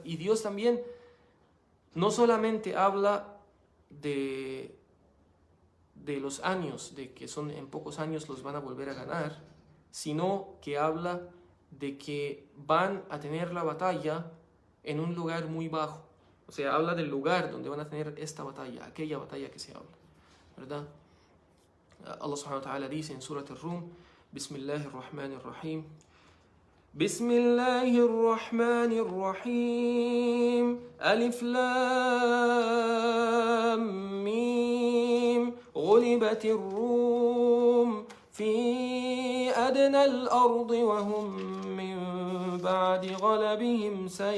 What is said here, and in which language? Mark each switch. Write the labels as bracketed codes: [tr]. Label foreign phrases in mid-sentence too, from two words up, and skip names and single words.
[es] Y Dios también no solamente habla de los años, de que son en pocos años los van a volver a ganar, sino que habla de que van a tener la batalla en un lugar muy bajo. O sea, habla del lugar donde van a tener esta batalla, aquella batalla que se habla, ¿verdad? [ar] الله سبحانه وتعالى [es] dice en Surat al-Rum: [ar] بسم الله الرحمن الرحيم. بسم الله الرحمن الرحيم. الم. غلبت الروم في أدنى الأرض وهم من بعد غلبهم